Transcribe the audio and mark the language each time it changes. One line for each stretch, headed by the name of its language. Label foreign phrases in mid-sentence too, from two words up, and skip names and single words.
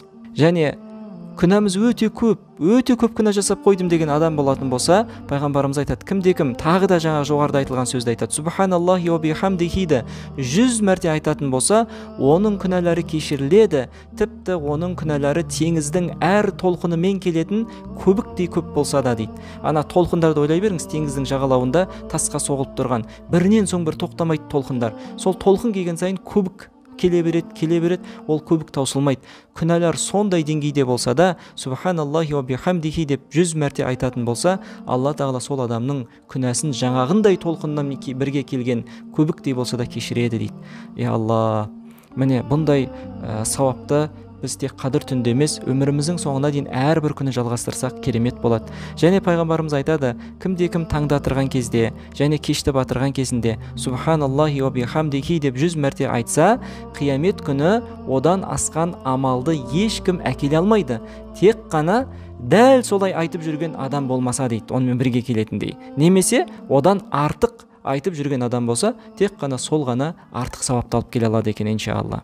Kazakh: Және күнәміз өте көп күнә жасап қойдым деген адам болатын болса, пайғамбарымыз айтады, кім тағы да жаңа жоғарыда айтылған сөзді айтады,
Arabic: سبحان الله وبحمده
Kazakh: 100 мәрте айтатын болса, оның күнәлары кешіріледі, тіпті оның күнәлары теңіздің әр толқынымен келетін көбіктей көп болса да дейді. Ана толқындарды ойлай беріңіз, теңіздің жағалауында тасқа соғылып тұрған бірінен соң бір тоқтамайды толқындар. Сол толқын келген сайын көбік келе береді, ол көбік таусылмайды. Күнәлар сондай деңгейде болса да,
Arabic: سبحان الله وبحمده
Kazakh: деп 100 мәрте айтатын болса, Алла тағала сол адамның күнәсін жаңағындай толқыннан бірге келген көбіктей болса да кешіреді дейді. Алла, міне бұндай сауапты біз тек қадір түнде емес, өміріміздің соңына дейін әрбір күні жалғастырсақ керемет болады. Және пайғамбарымыз айтады, кім таңда тұрған кезде және кешті батырған кезінде
Arabic: سبحان الله وبحمده
Kazakh: деп 100 мәрте айтса, қиямет күні одан асқан амалды ешкім әкеле алмайды. Тек қана дәл солай айтып жүрген адам болмаса дейді, онымен бірге келетіндей. Немесе одан артық айтып жүрген адам болса, тек қана сол ғана артық сауапты алып келе алады екен, иншалла.